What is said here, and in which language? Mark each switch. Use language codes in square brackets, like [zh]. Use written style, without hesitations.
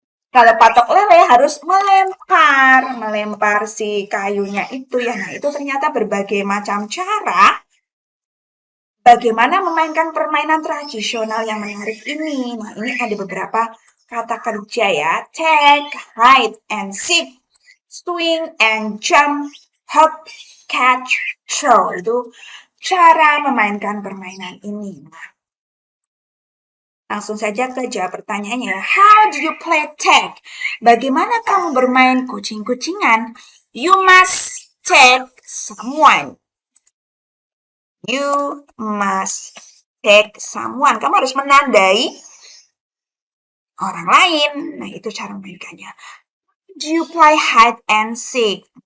[id] Kalau patok lele harus melempar si kayunya itu ya. Nah, itu ternyata berbagai macam cara bagaimana memainkan permainan tradisional yang menarik ini. Nah, ini ada beberapa kata kerja ya. [en] Tag, hide and seek, swing and jump, hop, catch, throw. [id] Itu cara memainkan permainan ini. Nah, langsung saja ke jawab pertanyaannya. [en] How do you play tag? [id] Bagaimana kamu bermain kucing-kucingan? [en] You must tag someone. You must tag someone. [id] Kamu harus menandai orang lain. Nah, itu cara memainkannya. [en] Do you play hide and seek?